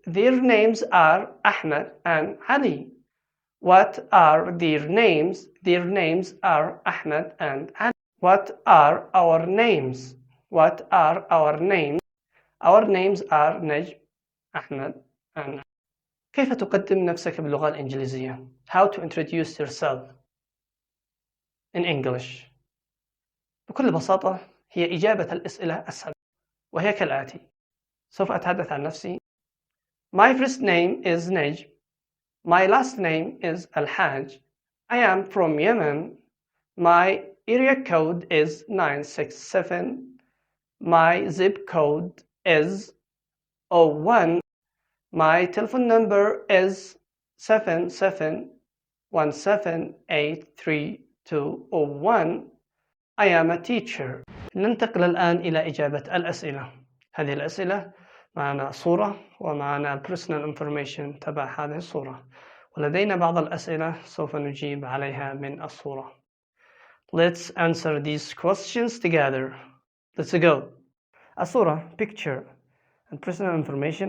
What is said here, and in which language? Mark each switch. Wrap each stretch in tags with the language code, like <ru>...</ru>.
<en>Their names are Ahmed and Ali. What are their names? Their names are Ahmed and Ali. What are our names? What are our names? Our names are Najm, Ahmed and Ali.</en> <ar>كيف تقدم نفسك باللغة الإنجليزية?</ar> <en>How to introduce yourself in English.</en> <ar>بكل بساطة هي إجابة الأسئلة السابقة وهي كالآتي. سوف أتحدث عن نفسي.</ar> <en>My first name is Najm. My last name is Alhaj. I am from Yemen. My area code is 967. My zip code is 01. My telephone number is 77178321. I am a teacher.</en> <ar>ننتقل الآن إلى إجابة الأسئلة. هذه الأسئلة معنا صورة ومعنا personal information تبع هذه الصورة، ولدينا بعض الأسئلة سوف نجيب عليها من الصورة.</ar> <en>Let's answer these questions together. Let's go.</en> <ar>الصورة</ar> <en>picture and personal information.</en>